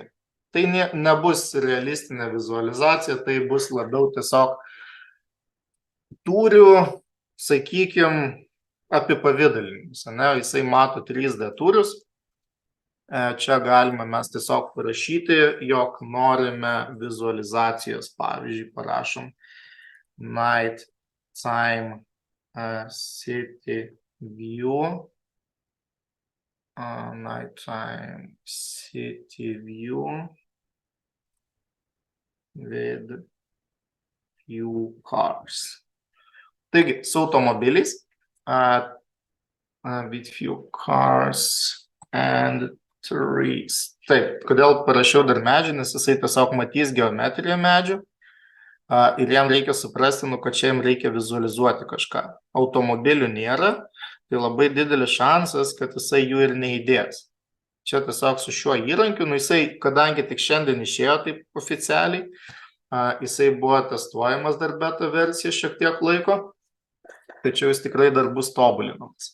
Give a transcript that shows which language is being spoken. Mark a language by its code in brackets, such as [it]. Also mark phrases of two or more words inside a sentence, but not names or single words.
[lt] Tai nebus realistinė vizualizacija, tai bus labiau tiesiog tūrių, sakykime, apipavidalinimus. Jisai mato 3D tūrius. Čia galime mes tiesiog parašyti, jog norime vizualizacijos. Pavyzdžiui, parašom [en] Night Time City View. Night Time City View with few cars. [lt] Taigi, su automobiliais, [en] with few cars and trees. [lt] Taip, kodėl parašiau dar medžių, nes jisai tiesiog matys geometriją medžių ir jam reikia suprasti, kad čia jam reikia vizualizuoti kažką. Automobilių nėra, tai labai didelis šansas, kad jisai jų ir neįdės. Čia tiesiog su šiuo įrankiu, jisai, kadangi tik šiandien išėjo taip oficialiai, jisai buvo testuojamas dar beta versija šiek tiek laiko, tačiau jis tikrai dar bus tobulinamas.